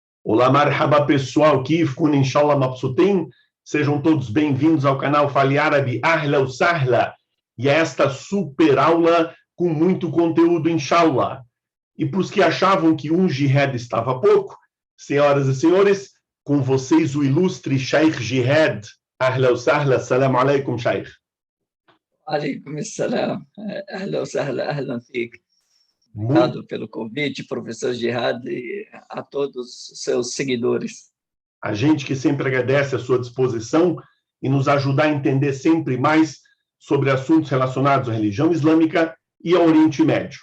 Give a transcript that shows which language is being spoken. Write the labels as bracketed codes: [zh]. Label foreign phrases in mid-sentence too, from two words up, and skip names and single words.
[ar] Olá، مرحبا pessoal، كيف كن إن شاء الله مبسوطين. [pt] Sejam todos bem-vindos ao canal Fale Árabe, [ar] أهلا وسهلا. [pt] E a esta super aula com muito conteúdo, inshallah. E para os que achavam que um jihad estava pouco, senhoras e senhores, com vocês o ilustre Sheikh Jihad. [ar] أهلا وسهلا، سلام عليكم، Sheikh. عليكم السلام، أهلا وسهلا، أهلا فيك. [pt] Obrigado pelo convite, professor Jihad, e a todos os seus seguidores. A gente que sempre agradece a sua disposição e nos ajudar a entender sempre mais sobre assuntos relacionados à religião islâmica e ao Oriente Médio.